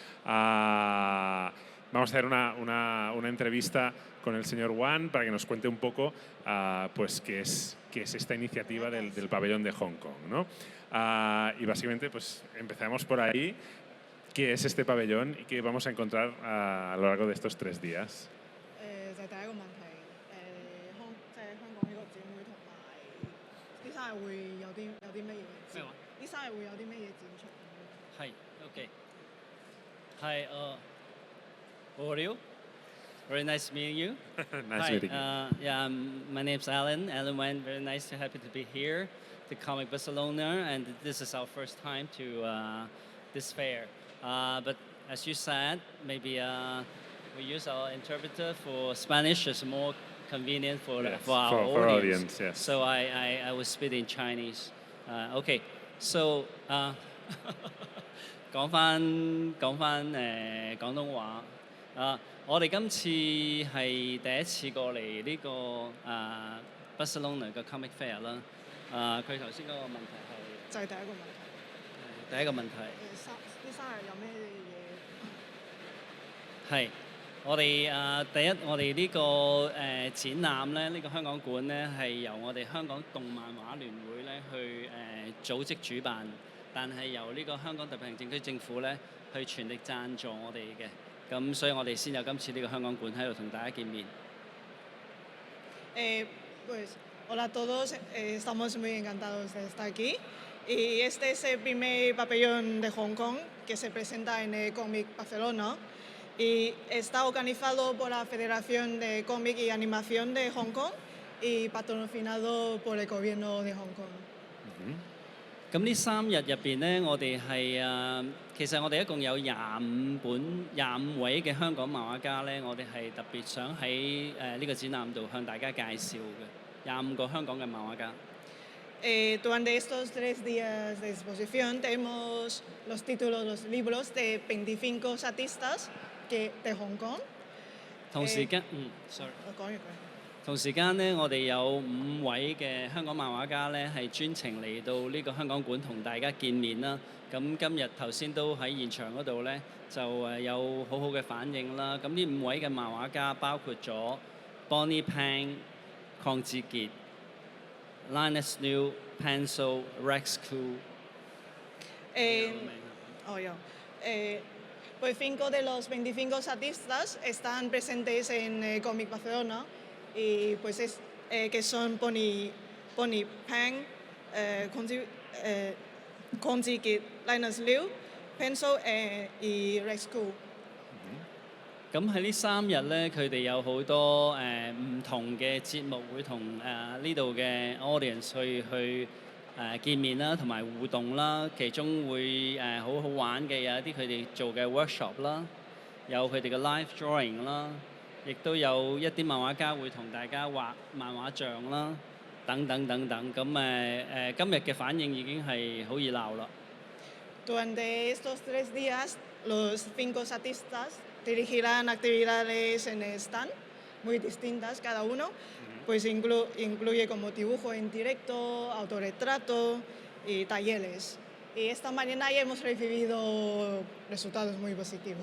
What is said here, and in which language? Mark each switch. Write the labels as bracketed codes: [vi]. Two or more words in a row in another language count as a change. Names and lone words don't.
[es] Vamos a hacer una entrevista con el señor Wan para que nos cuente un poco pues qué es esta iniciativa del pabellón de Hong Kong, ¿no? Y básicamente pues empezamos por ahí. ¿Qué es este pabellón y qué vamos a encontrar a lo largo de estos 3 días? [yue] 就係第一個問題，香港呢個展會同埋啲生日會有啲乜嘢？咩話？啲生日會有啲乜嘢展出？ [en] 係 OK。係 How are you? Very nice meeting you. Nice Hi, meeting you. yeah, my name's Alan Wan. Very nice, happy to be here, to Comic Barcelona, and this is our first time to this fair. But as you said, maybe we use our interpreter for Spanish. It's more convenient for Yes, for our for audience. audience, yes. So I will speak in Chinese. OK, so [yue] 講翻廣東話我哋今次係第一次過嚟呢個Barcelona 嘅 Comic Fair 啦。佢頭先嗰個問題係就係第一個問題。第一個問題啲生日有咩嘢？係我哋第一，我哋呢個展覽咧，呢個香港館咧係由我哋香港動漫畫聯會咧去組織主辦，但係由呢個香港特別行政區政府咧去全力贊助我哋嘅。咁所以我哋先有今次呢個香港館喺度同大家見面。 [es] Pues hola a todos, estamos muy encantados de estar aquí y este es el primer pabellón de Hong Kong que se presenta en el Comic Barcelona y está organizado por la Federación de Cómic y Animación de Hong Kong y patrocinado por el gobierno de Hong Kong。 [yue] 咁呢3日入邊咧，我哋係其實我哋一共有25位嘅香港漫畫家咧，我哋係特別想喺呢個展覽度向大家介紹嘅25個香港嘅漫畫家。 [es] Durante estos 3 días de exposición tenemos los títulos, los libros de 25 artistas de Hong Kong。 [yue] 同時間，sorry。我講完佢。同時間咧，我哋有5位嘅香港漫畫家咧，係專程嚟到呢個香港館同大家見面啦。咁今日頭先都喺現場嗰度咧，就有好好嘅反應啦。咁呢5位嘅漫畫家包括咗 Bonnie Pang、鄺志傑、Linus Liu、Pencil、Rex Koo。 [es] Pues 5 de los 25 artistas están presentes en el Comic Barcelona y pues que son Bonnie Pang, Kong Ji Kit, Linus Liu, Pencil y Rex Koo。 [yue] 咁喺呢3日咧，佢哋有好多唔同嘅節目會同呢度嘅 audience 去見面啦，同埋互動啦。其中會好好玩嘅有一啲佢哋做嘅 workshop 啦，有佢哋嘅 [en] live drawing [yue] 啦，亦都有一啲漫畫家會同大家畫漫畫像啦，等等等等。咁今日嘅反應已經係好熱鬧啦。 [es] Durante estos 3 días, los 5 artistas dirigirán actividades en el stand, muy distintas cada uno, pues incluye como dibujo en directo, autorretrato y talleres. Y esta mañana ya hemos recibido resultados muy positivos.